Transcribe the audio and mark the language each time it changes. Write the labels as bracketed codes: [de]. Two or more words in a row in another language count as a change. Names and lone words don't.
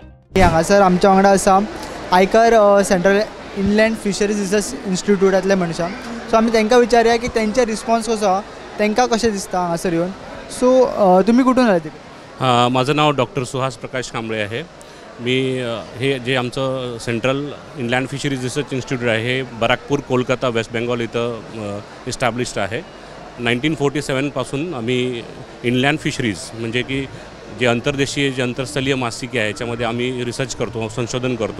[kok] हांगासर आमच्या वांगडा आसा आयकर सेंट्रल इनलँड फिशरीज रिसर्च इन्स्टिट्यूटातले मनशां. सो आमी तांकां विचारया की तेंचे रिस्पॉन्स कसो आसा, तांकां कशें दिसता हांगासर येवन. [mr] सो तुम्ही कुठून आले तिकडे? माझं नाव डॉक्टर सुहास प्रकाश कांबळे आहे. मी हे जे आमचं सेंट्रल इनलँड फिशरीज रिसर्च इन्स्टिट्यूट आहे हे बराकपूर कोलकाता वेस्ट बेंगॉल इथं इस्टॅब्लिश्ड आहे. 1947पासून आम्ही [en] inland fisheries [mr] म्हणजे की जे अंतर्देशीय जे अंतरस्थलीय मासिके आहे याच्यामध्ये आम्ही रिसर्च करतो, संशोधन करतो.